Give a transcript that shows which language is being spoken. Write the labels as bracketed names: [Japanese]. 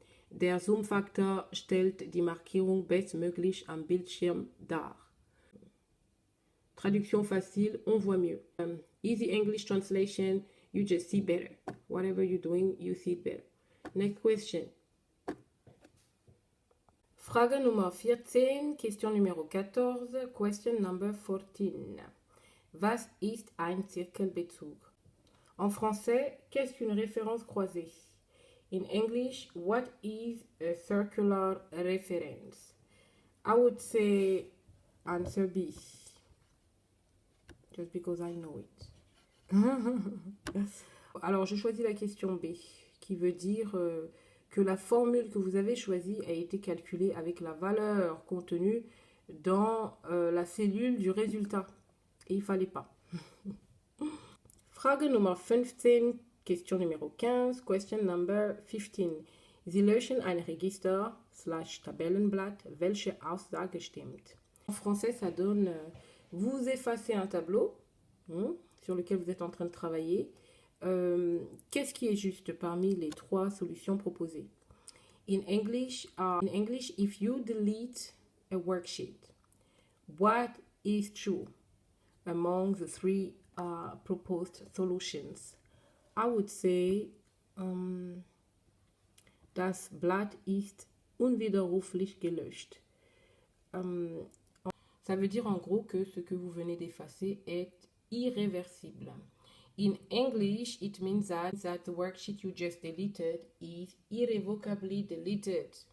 [German] Der Zoom-Faktor stellt die Markierung bestmöglich am Bildschirm dar. [French] Traduction facile, on voit mieux. [English] Easy English translation, you just see better. Whatever you're doing, you see it better. Next question. [German] Frage Nummer 14, [French] Question Numero 14, [English] Question Number 14. [German] Was ist ein Zirkelbezug? [French] En français, qu'est-ce qu'une référence croisée? [English] In English, what is a circular reference? I would say answer B. just because I know it. [French] Alors, je choisis la question B, qui veut dire que la formule que vous avez choisie a été calculée avec la valeur contenue dans la cellule du résultat. Et il ne fallait pas. [German] Frage Nummer 15, [French] question numéro 15, [English] question number 15. [German] Sie löschen ein Register / Tabellenblatt, welche Aussage stimmt. [French] En français, ça donne vous effacez un tableau sur lequel vous êtes en train de travailler. Qu'est-ce qui est juste parmi les trois solutions proposées? [English] In English, if you delete a worksheet, what is true among the three proposed solutions? I would say [German] das Blatt ist unwiderruflich gelöscht. [French] Ça veut dire en gros que ce que vous venez d'effacer est irréversible. [English] In English, it means that the worksheet you just deleted is irrevocably deleted.